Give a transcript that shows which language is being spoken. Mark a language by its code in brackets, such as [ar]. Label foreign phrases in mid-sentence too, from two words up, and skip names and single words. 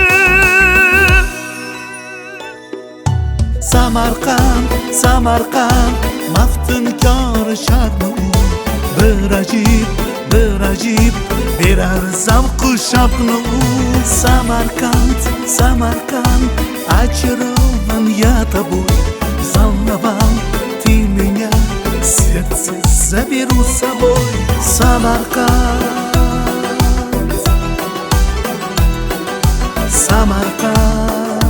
[uz] Samarqand, Samarqand, maftunkor sharqni u. Bir ajib, berar zavqu shavqni u. Samarqand, Samarqand, [ru] очарован тобой, волновал ты меня, сердце заберу с собой. Самарканд, Самарканд.